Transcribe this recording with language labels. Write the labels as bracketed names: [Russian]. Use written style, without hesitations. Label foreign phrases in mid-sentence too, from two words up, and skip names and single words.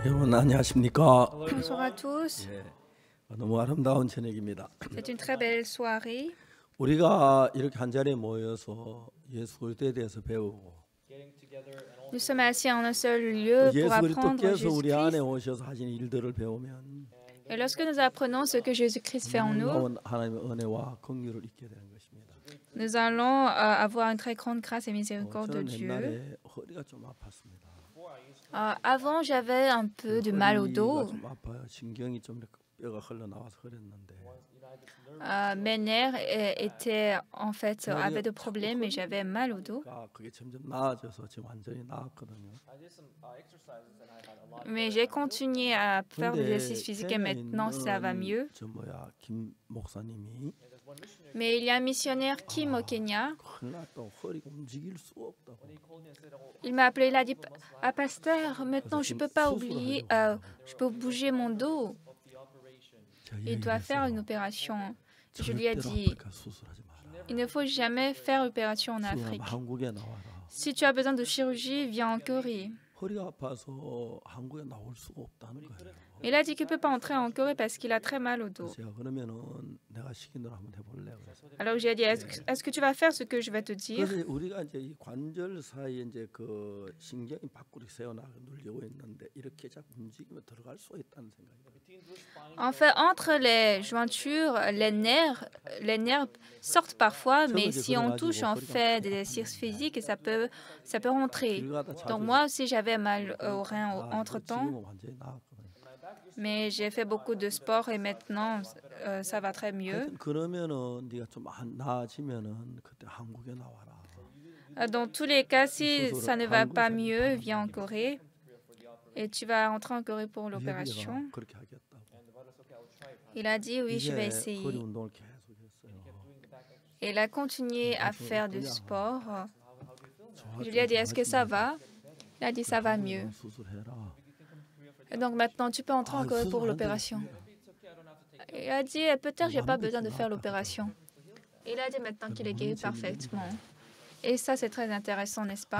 [Korean] 안녕하십니까? [French] Bonsoir à tous. [Korean] 예, 너무 아름다운 저녁입니다. [French] C'est une très belle soirée. [Korean] 우리가 이렇게 한 자리에 모여서 예수 그리스도에 대해서 배우고 [French] Nous sommes assis en un seul lieu pour [Korean] 예수 [French] apprendre [Korean] 그리스도께서 우리 안에 [French] Jésus-Christ. [Korean] 오셔서 하신 일들을 배우면 [French] Et lorsque nous apprenons ce que Jésus-Christ fait en nous, [Korean] 놀라운 하나님의 은혜와 긍휼을 잊게 되는 것입니다. [French] nous allons avoir une très grande grâce et miséricorde de [Korean] 저는 [French] Dieu. [Korean] 옛날에 허리가 좀 아팠습니다. [French] Avant, j'avais un peu de mal au [Korean] 허리가 [French] dos. [Korean] 좀 아파요. 신경이 좀 이렇게 뼈가 흘러나와서 그랬는데 [French] Mes nerfs avaient de problèmes et j'avais mal au dos. [Korean] 그게 점점 나아져서 지금 완전히 나았거든요. [French] Mais j'ai continué à faire des [Korean] 근데 [French] exercices physiques et [Korean] 케냐에 [French] maintenant ça va mieux. [Korean] 김 목사님이 [French] Mais il y a un missionnaire Kim au Kenya. [Korean] 큰일 났다고 허리가 움직일 수 없다고. [French] Il m'a appelé, il a dit, ah pasteur, maintenant je peux pas oublier, je peux bouger mon dos. Il doit faire une opération. Je lui ai dit, il ne faut jamais faire opération en Afrique. [Korean] 한국에 나와라. [French] Si tu as besoin de chirurgie, viens en Corée. [Korean] 허리가 아파서 한국에 나올 수가 없다는 거예요. [French] Il a dit qu'il ne peut pas entrer en Corée parce qu'il a très mal au dos. [Korean] 제가 그러면은 내가 시킨 대로 한번 해볼래 그래서. [French] Alors j'ai dit, est-ce que tu vas faire ce que je vais te dire? [Korean] 그래서 우리가 이제 이 관절 사이에 이제 그 신경이 밖으로 새어나가 눌리고 있는데 이렇게 자꾸 움직이면 들어갈 수 있다는 생각이 들어요. [French] En fait, entre les jointures, les nerfs sortent parfois, mais si on touche, on fait des exercices physiques et ça peut rentrer. Donc moi aussi, j'avais mal au rein entre-temps, [Korean] 지금은 완전히 나았거든요. [French] mais j'ai fait beaucoup de sport et maintenant, ça va très mieux. [Korean] 하여튼 그러면은 네가 좀 나아지면은 그때 한국에 나와라. [French] Dans tous les cas, si ça ne va pas mieux, viens en Corée et tu vas rentrer en Corée pour l'opération. [Korean] 그렇게 하겠다고. [French] Il a dit, oui, je vais [Korean] 이제 허리 [French] essayer. [Korean] 운동을 계속했어요. [French] Et il a continué à faire du sport. Je lui ai dit, est-ce que ça va? Il a dit, ça va mieux. [Korean] 수술해라. [French] Et donc maintenant, tu peux entrer en Corée pour l'opération. Il a dit, peut-être j'ai pas besoin de faire l'opération. Il a dit maintenant qu'il est guéri parfaitement. Et ça, c'est très intéressant, n'est-ce pas?